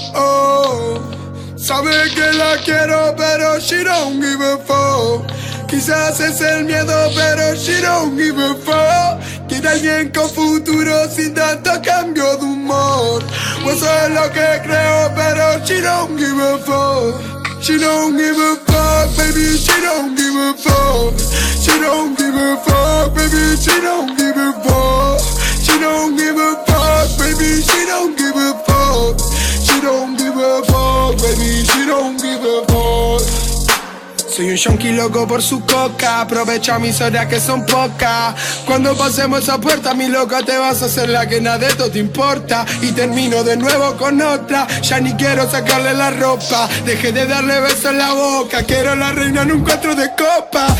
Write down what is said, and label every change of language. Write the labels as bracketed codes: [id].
[es] Oh, sabe que la quiero, pero [en] she don't give a fuck. [es] Quizás es el miedo, pero [en] she don't give a fuck. [es] Quiere alguien con futuro sin tanto cambio de humor. Pues eso es lo que creo, pero [en] she don't give a fuck. She don't give a fuck, baby, she don't give a fuck. She don't give a fuck, baby, she don't give a fuck. She don't give a fuck, baby, she don't give a fuck. She don't give a fuck, baby, she don't give a fuck. [es] Soy un yonki loco por su coca. Aprovecha mis horas que son pocas. Cuando pasemos esa puerta, mi loca, te vas a hacer la que nada de esto te importa. Y termino de nuevo con otra. Ya ni quiero sacarle la ropa. Dejé de darle besos en la boca. Quiero la reina en un 4 de copa.